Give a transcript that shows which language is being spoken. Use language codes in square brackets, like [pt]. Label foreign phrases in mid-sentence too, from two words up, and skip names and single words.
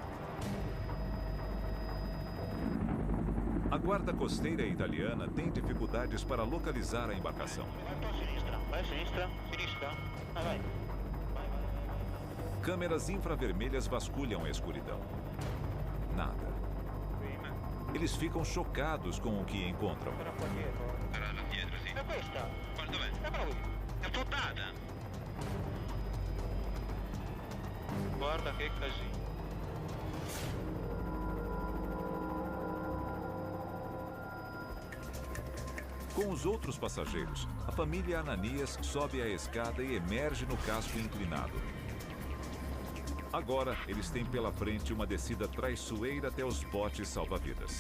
[pt] A guarda costeira italiana tem dificuldades para localizar a embarcação. [it] Vai sinistra, sinistra. Vai. [pt] Câmeras infravermelhas vasculham a escuridão. Nada. Eles ficam chocados com o que encontram. [it] É questa? Dov'è? È proprio. È affottata. Guarda che casino. [pt] Com os outros passageiros, a família Ananias sobe a escada e emerge no casco inclinado. Agora, eles têm pela frente uma descida traiçoeira até os botes salva-vidas.